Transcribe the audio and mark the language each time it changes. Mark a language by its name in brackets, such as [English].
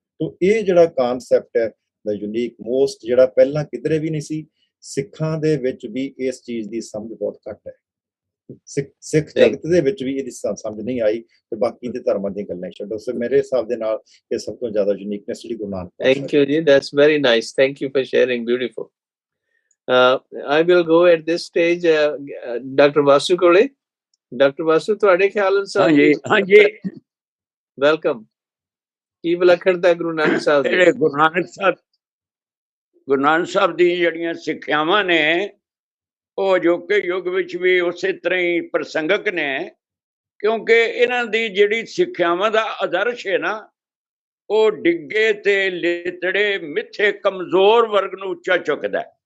[Punjabi] ਤੋ ਇਹ ਜਿਹੜਾ ਕਨਸੈਪਟ ਹੈ ਦਾ ਯੂਨੀਕ ਮੋਸਟ, ਜਿਹੜਾ ਪਹਿਲਾਂ ਕਿਧਰੇ ਵੀ ਨਹੀਂ ਸੀ। ਸਿੱਖਾਂ ਦੇ ਵਿੱਚ ਵੀ ਇਸ ਚੀਜ਼ ਦੀ ਸਮਝ ਬਹੁਤ ਘੱਟ ਹੈ। ਸਿੱਖ ਜਗਤ ਦੇ ਵਿੱਚ ਵੀ ਇਹਦੀ ਸਮਝ ਨਹੀਂ ਆਈ ਤੇ ਬਾਕੀ ਦੇ ਧਰਮਾਂ ਦੀਆਂ ਗੱਲਾਂ ਛੱਡੋ। ਸੋ ਮੇਰੇ ਹਿਸਾਬ ਦੇ ਨਾਲ ਇਹ ਸਭ ਤੋਂ ਜ਼ਿਆਦਾ ਯੂਨੀਕਨੈਸ ਜਿਹੜੀ Guru Nanak. [English] Thank you ji, that's very nice, thank you for sharing, beautiful. I will go at this stage Dr. Vasu kole. Dr. [Punjabi] Vasu, ਤੁਹਾਡੇ ਖਿਆਲ ਅਨੁਸਾਰ ਹਾਂਜੀ ਵੈਲਕਮ। ਕੀ ਵਿਲੱਖਣਤਾ ਗੁਰੂ ਨਾਨਕ ਸਾਹਿਬ ਦੀ? ਜਿਹੜੇ ਗੁਰੂ ਨਾਨਕ ਸਾਹਿਬ ਦੀ ਜਿਹੜੀਆਂ ਸਿੱਖਿਆਵਾਂ ਨੇ ਉਹ ਅਜੋਕੇ ਯੁੱਗ ਵਿੱਚ ਵੀ ਉਸੇ ਤਰ੍ਹਾਂ ਹੀ ਪ੍ਰਸੰਗਕ ਨੇ, ਕਿਉਂਕਿ ਇਹਨਾਂ ਦੀ ਜਿਹੜੀ ਸਿੱਖਿਆਵਾਂ ਦਾ ਆਦਰਸ਼ ਹੈ ਨਾ, ਉਹ ਡਿੱਗੇ ਤੇ ਲਿਤੜੇ ਮਿੱਥੇ ਕਮਜ਼ੋਰ ਵਰਗ ਨੂੰ ਉੱਚਾ ਚੁੱਕਦਾ।